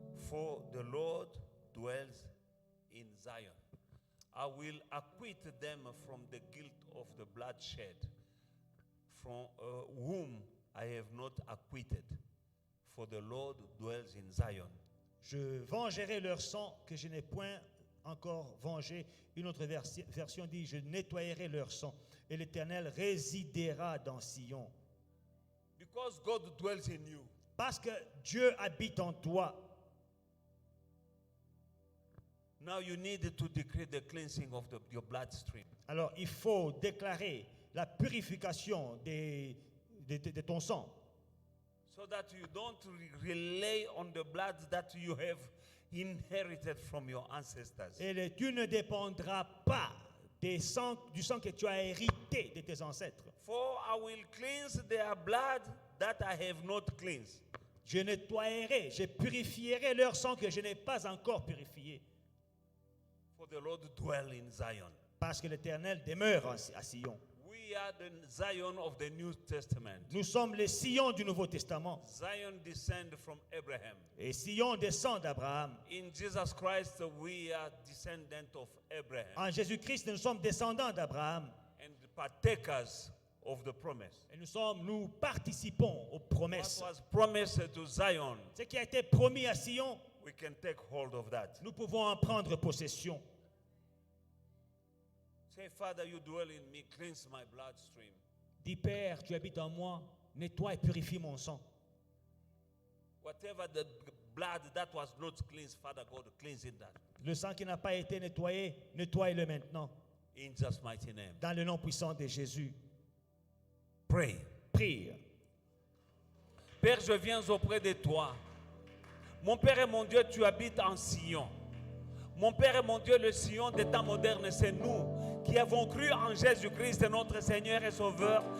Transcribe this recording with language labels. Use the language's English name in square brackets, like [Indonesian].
[English] For the Lord dwells in Zion. I will acquit them from the guilt of the bloodshed, from whom I have not acquitted. For the Lord dwells in Zion. [French] Je vengerai leur sang que je n'ai point encore vengé. Une autre version dit, je nettoyerai leur sang et l'Éternel résidera dans Sion. [English] Because God dwells in you. [French] Parce que Dieu habite en toi. [English] Now you need to decree the cleansing of your bloodstream. [French] Alors il faut déclarer la purification de ton sang. [English] So that you don't rely on the blood that you have inherited from your ancestors. [French] Et tu ne dépendras pas du sang que tu as hérité de tes ancêtres. [English] For I will cleanse their blood that I have not cleansed. [French] Je nettoierai, je purifierai leur sang que je n'ai pas encore purifié. [English] For the Lord dwell in Zion. [French] Parce que l'Éternel demeure à Sion. [English] We are the Zion of the New Testament. [French] Nous sommes les Sion du Nouveau Testament. [English] Zion descend from Abraham. [French] Et Sion descend d'Abraham. [English] In Jesus Christ we are descendants of Abraham. [French] En Jésus-Christ, nous sommes descendants d'Abraham. [English] And partakers of the promise. [French] Et nous participons aux promesses. [English] What was promised to Zion, [French] Ce qui a été promis à Sion, [English] we can take hold of that. [French] nous pouvons en prendre possession. [English] Say, Father, you dwell in me, cleanse my bloodstream. [French] Dis, Père, tu habites en moi, nettoie et purifie mon sang. [English] Whatever the blood that was not cleansed, Father God, cleanse it that. [French] Le sang qui n'a pas été nettoyé, nettoie-le maintenant. [English] In Jesus' mighty name. [French] Dans le nom puissant de Jésus. [English] Pray. [French] Prie. Père, je viens auprès de toi. Mon Père et mon Dieu, tu habites en Sion. Mon Père et mon Dieu, le Sion des temps modernes, c'est nous qui avons cru en Jésus-Christ, notre Seigneur et Sauveur.